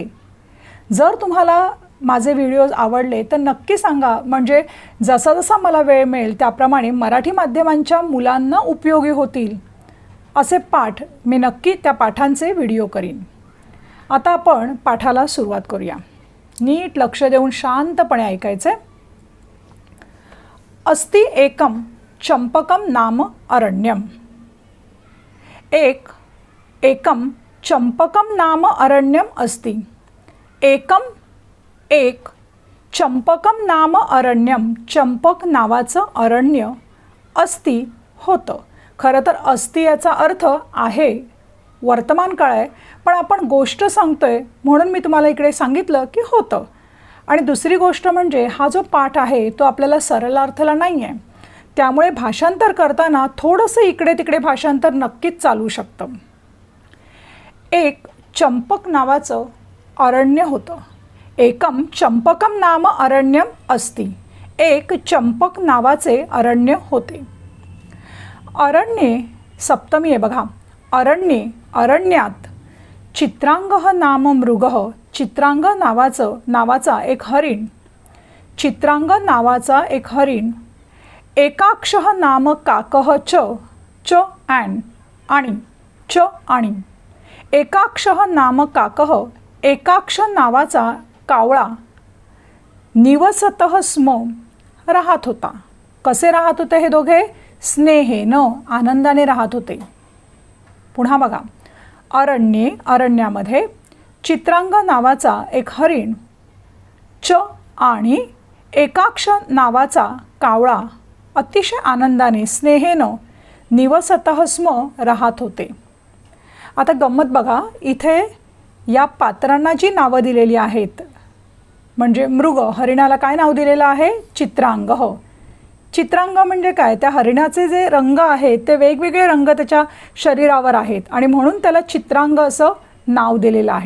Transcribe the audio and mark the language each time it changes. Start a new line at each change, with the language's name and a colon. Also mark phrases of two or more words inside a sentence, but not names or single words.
Marathi: जर तुम्हाला माझे व्हिडिओज आवडले तर नक्की सांगा, म्हणजे जसा जसा मला वेळ मिळेल त्याप्रमाणे मराठी माध्यमांच्या मुलांना उपयोगी होतील असे पाठ मी नक्की त्या पाठांचे व्हिडिओ करीन. आता आपण पाठाला सुरुवात करूया. नीट लक्ष देऊन शांतपणे ऐकायचे.
Sanskrit: अस्ति एकम चंपकम नाम अरण्यम. एकम चंपकम नाम अरण्यम अस्ति.
Marathi: एकम, एक,
Sanskrit: चंपकम नाम अरण्यम,
Marathi: चंपक नावाचं अरण्य, अस्ति होतं. खरं तर अस्ति याचा अर्थ आहे, वर्तमान काळ आहे, पण आपण गोष्ट सांगतोय म्हणून मी तुम्हाला इकडे सांगितलं की होतं. आणि दुसरी गोष्ट म्हणजे हा जो पाठ आहे तो आपल्याला सरलार्थला नाही आहे, त्यामुळे भाषांतर करताना थोडंसं इकडे तिकडे भाषांतर नक्कीच चालू शकतं. एक चंपक नावाचं अरण्य होतं.
Sanskrit: एकम चंपकम नाम अरण्यम अस्ति.
Marathi: एक चंपक नावाचे अरण्य होते. अरण्ये सप्तमी आहे बघा.
Sanskrit: अरण्ये, अरण्यात चित्रांगः नाम मृगः.
Marathi: चित्रांग नावाचा एक हरिण. चित्रांग नावाचा एक हरिण
Sanskrit: एकाक्षः नाम काकः च
Marathi: आणि च आणि
Sanskrit: एकाक्षः नाम काकः
Marathi: एकाक्ष नावाचा कावळा
Sanskrit: निवसतः स्म
Marathi: राहत होता. कसे राहत होते हे दोघे? स्नेहेनं, आनंदाने राहत होते. पुन्हा बघा, अरण्यामध्ये चित्रांग नावाचा एक हरिण आणि एकाक्ष नावाचा कावळा अतिशय आनंदाने स्नेहेनं
Sanskrit: निवसतः स्म
Marathi: राहत होते. आता गंमत बघा, इथे या पात्रांना जी नावं दिलेली आहेत, म्हणजे मृग, हरिणाला काय नाव दिलेलं आहे? चित्रांग. चित्रांग म्हणजे काय? त्या हरिणाचे जे रंग आहेत ते वेगवेगळे रंग त्याच्या शरीरावर आहेत आणि म्हणून त्याला चित्रांग असं नाव दिलेलं आहे.